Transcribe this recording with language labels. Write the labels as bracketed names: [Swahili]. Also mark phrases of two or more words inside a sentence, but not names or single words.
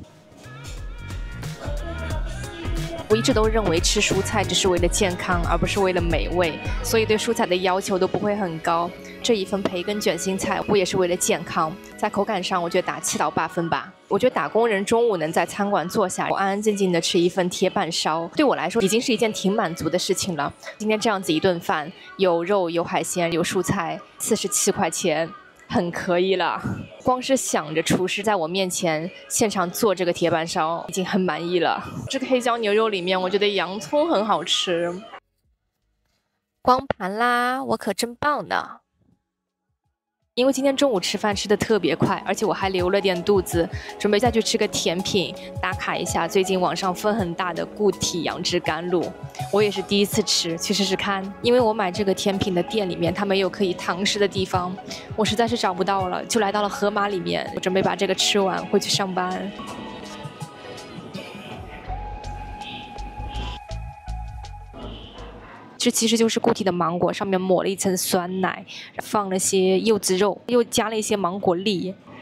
[Chinese] 我一直都認為吃蔬菜只是為了健康，而不是為了美味，所以對蔬菜的要求都不會很高。這一份培根卷心菜，我也是為了健康，在口感上我覺得打7到8分吧。我覺得打工人中午能在餐館坐下，我安安靜靜的吃一份鐵板燒，對我來說已經是一件挺滿足的事情了。今天這樣子一頓飯，有肉有海鮮有蔬菜，47塊錢。很可以了，光是想着廚師在我面前現場做這個鐵板燒已經很滿意了。這個黑椒牛肉裡面，我覺得洋蔥很好吃。光盤啦，我可真棒呢！因為今天中午吃飯吃得特別快，而且我還留了點肚子，準備再去吃個甜品，打卡一下最近網上風很大的固體楊枝甘露。我也是第一次吃，去試試看。因為我買這個甜品的店裡面，它沒有可以堂食的地方，我實在是找不到了，就來到了盒馬裡面，我準備把這個吃完，回去上班。這其實就是固體的芒果，上面抹了一層酸奶，放了些柚子肉，又加了一些芒果粒。